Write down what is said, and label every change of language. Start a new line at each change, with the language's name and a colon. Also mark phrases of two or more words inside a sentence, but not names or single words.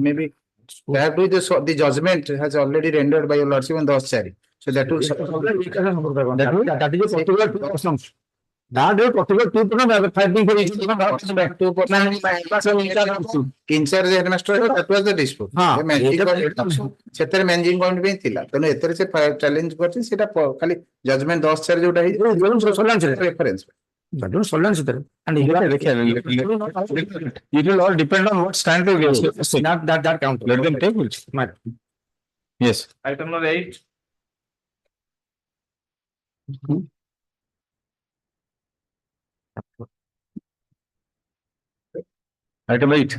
English: Maybe perhaps the judgment has already rendered by your lordship on the Chari. So that will. That is a particular two persons. That is particular two persons are fighting for each In charge headmaster, that was the dispute. हाँ,
Odia: ସେଥିରେ
English: managing committee
Odia: ପାଇଁ ଥିଲା ତେଣୁ ଏଥିରେ ସେ challenge କରିଛି ସେଟା ଖାଲି judgment 10 ଯୋଉଟା ହେଇଛି reference
English: That is Solans there. And It will all depend on what stand they give. not that count. Let them take it. Yes. Item number 8. Item 8.